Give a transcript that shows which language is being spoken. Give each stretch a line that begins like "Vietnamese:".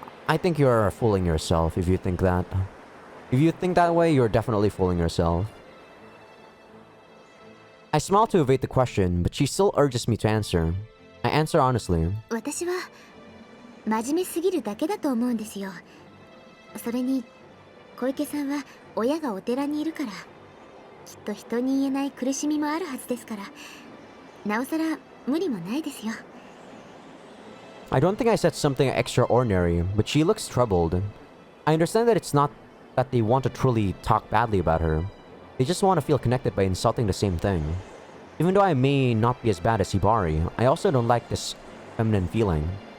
English: I think you're fooling yourself if you think that. If you think that way, you're definitely fooling yourself. I smile to evade the question, but she still urges me to answer. I answer honestly.
Japanese: 私は真面目すぎるだけだと思うんですよ。それに小池さんは親がお寺にいるから、きっと人に言えない苦しみもあるはずですから、なおさら無理もないですよ。
English: I don't think I said something extraordinary, but she looks troubled. I understand that it's not that they want to truly talk badly about her. They just want to feel connected by insulting the same thing. Even though I may not be as bad as Hibari, I also don't like this feminine feeling.